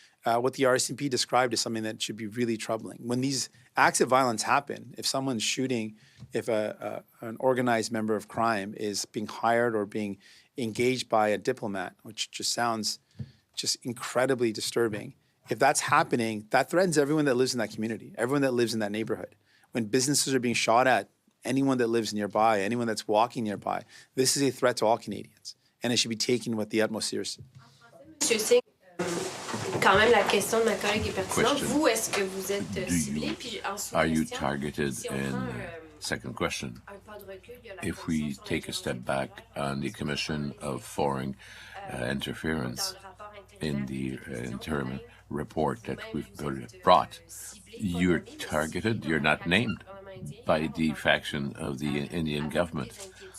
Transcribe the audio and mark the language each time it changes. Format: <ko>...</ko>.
<en>What the RCMP described is something that should be really troubling. When these acts of violence happen, if someone's shooting, if an organized member of crime is being hired or being engaged by a diplomat, which just sounds just incredibly disturbing, if that's happening, that threatens everyone that lives in that community, everyone that lives in that neighborhood. When businesses are being shot at, anyone that lives nearby, anyone that's walking nearby, this is a threat to all Canadians, and it should be taken with the utmost seriousness.</en> <fr>Monsieur Singh, quand même la question de ma collègue est pertinente. Vous, est-ce que vous êtes ciblé? Puis ensuite,</fr> <en>are you targeted? And second question, if we take a step back on the Commission of Foreign Interference in the interim report that we've brought, you're targeted, you're not named by the faction of the Indian government.</en>